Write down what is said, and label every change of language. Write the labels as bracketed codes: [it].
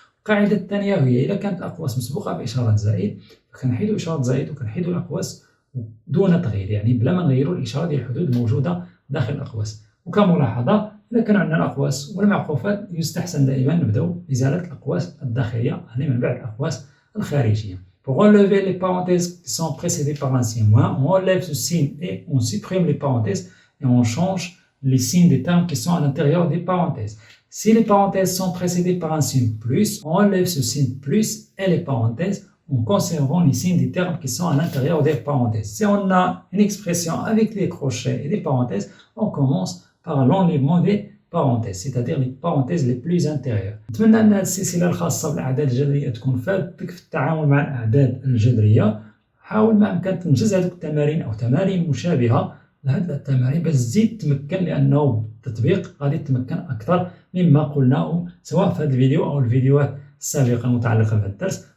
[ar] القاعدة الثانية هي إذا كانت الأقواس مسبوقة بإشارة زائد فكنحيدوا إشارة زائد وكنحيدوا الأقواس دون تغيير، يعني بلا ما نغيروا الإشارة ديال الحدود الموجودة داخل الأقواس. وكملاحظة إذا كان عندنا الأقواس والمعقوفات يستحسن دائما نبداو بإزالة الأقواس الداخلية يعني من بعد الأقواس الخارجية. [fr] Pour enlever les parenthèses qui sont précédées par un signe moins, on enlève ce signe et on supprime les parenthèses et on change les signes des termes qui sont à l'intérieur des parenthèses. Si les parenthèses sont précédées par un signe plus, on enlève ce signe plus et les parenthèses en conservant les signes des termes qui sont à l'intérieur des parenthèses. Si on a une expression avec des crochets et des parenthèses, on commence par l'enlèvement des parenthèses, c'est-à-dire les parenthèses les plus intérieures. [ar] نتمنى أن هذه السلسلة الخاصة بالأعداد الجذرية تكون فادتك في التعامل مع الأعداد الجذرية. حاول ما أمكن تنجز هذه التمارين أو تمارين مشابهة لهذه التمارين باش تزيد تمكن، لأنه بالتطبيق غادي تتمكن أكثر مما قلناه سواء في هذا الفيديو أو الفيديوهات السابقة المتعلقة بهذا الدرس.